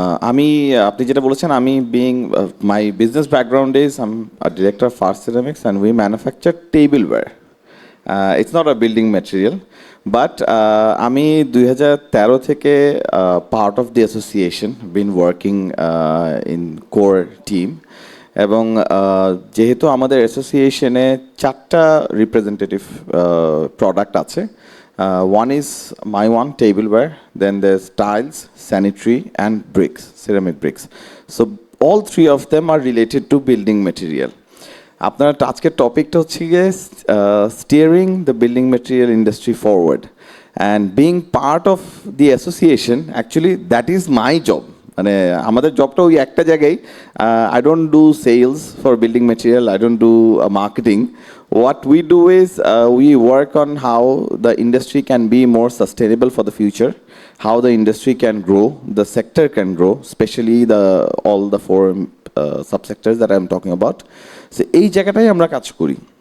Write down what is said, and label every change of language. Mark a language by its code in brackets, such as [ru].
[bn] আমি আপনি যেটা বলেছেন, [en] আমি being my business background is I am a director first ceramics and we manufacture tableware. It's not a building material, but আমি 2013 থেকে part of the association been working in core team. [bn] এবং যেহেতু আমাদের অ্যাসোসিয়েশনে 4টা রিপ্রেজেন্টেটিভ প্রোডাক্ট আছে, [en] one is my one tableware, then there's tiles, sanitary and bricks, ceramic bricks. So all 3 of them are related to building material. [bn] আপনার আজকের টপিকটা হচ্ছে গিয়ে [en] steering the building material industry forward, and being part of the association, actually that is my job. [bn] মানে আমাদের জবটা ওই একটা জায়গায়, [en] I don't do sales for building material, I don't do marketing. What we do is we work on how the industry can be more sustainable for the future, how the industry can grow, the sector can grow, especially all the 4 subsectors that I'm talking about. [bn] So এই জায়গাটাই আমরা কাজ করি।